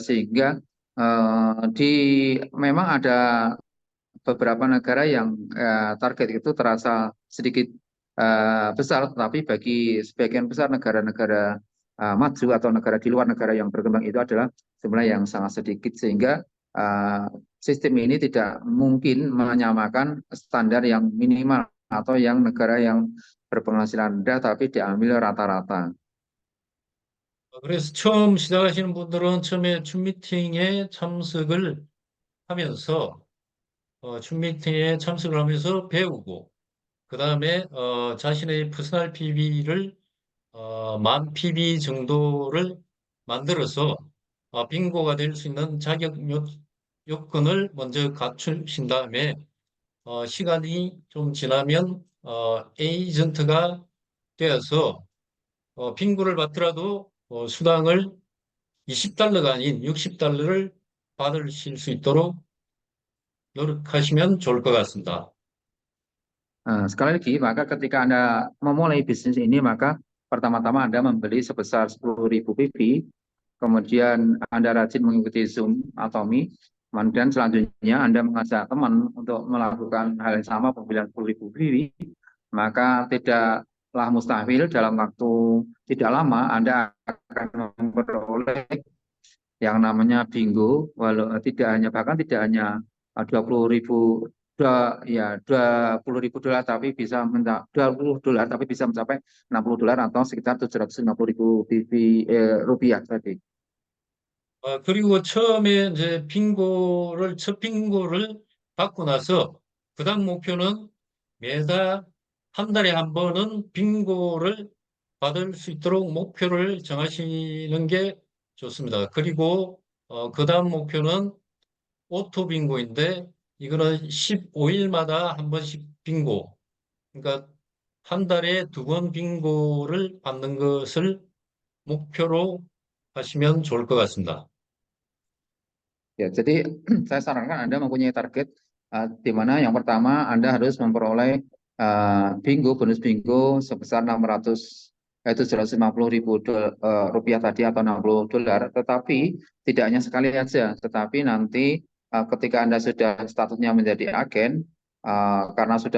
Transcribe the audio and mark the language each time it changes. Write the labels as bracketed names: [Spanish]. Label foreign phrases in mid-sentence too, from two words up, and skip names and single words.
[Indonesian] sehingga memang ada beberapa negara yang target itu terasa sedikit besar, tetapi bagi sebagian besar negara-negara maju atau negara di luar negara yang berkembang itu adalah jumlah yang sangat sedikit sehingga sistem ini tidak mungkin menyamakan standar yang minimal atau yang negara yang berpenghasilan rendah tapi diambil rata-rata. [Korean] 그래서 처음 시작하시는 분들은 처음에 춤 미팅에 참석을 하면서 배우고, 그 다음에 자신의 퍼스널 PB를 만 PB 정도를 만들어서 빙고가 될 수 있는 요건을 먼저 갖추신 다음에 시간이 좀 지나면 에이전트가 되어서 빙고를 받더라도 수당을 20달러가 아닌 60달러를 받으실 수 있도록 노력하시면 좋을 것 같습니다. [Indonesian] Sekali lagi, maka ketika Anda memulai bisnis ini, maka pertama-tama Anda membeli sebesar 10.000 PB, kemudian Anda rajin mengikuti Zoom atau Mi, kemudian selanjutnya Anda mengajak teman untuk melakukan hal yang sama pembelian 10.000 PB, maka tidaklah mustahil dalam waktu tidak lama Anda akan memperoleh yang namanya bingo, bahkan tidak hanya 20.000 $20.000 tapi bisa $20 tapi bisa mencapai $60 atau sekitar 750.000 rupiah tadi. [Korean] 그리고 처음에 이제 첫 빙고를 받고 나서 그다음 목표는 매달 한 달에 한 번은 빙고를 받을 수 있도록 목표를 정하시는 게 좋습니다. 그리고 그다음 목표는 오토 빙고인데, 이거는 15일마다 한 번씩 빙고, 그러니까 한 달에 두 번 빙고를 받는 것을 목표로 하시면 좋을 것 같습니다. [Indonesian] Ya, jadi saya sarankan Anda mempunyai target di mana yang pertama Anda harus memperoleh bonus bingo sebesar 750.000 rupiah tadi atau $60. Tetapi tidak hanya sekali saja, tetapi nanti ketika Anda sudah statusnya menjadi agen, karena sudah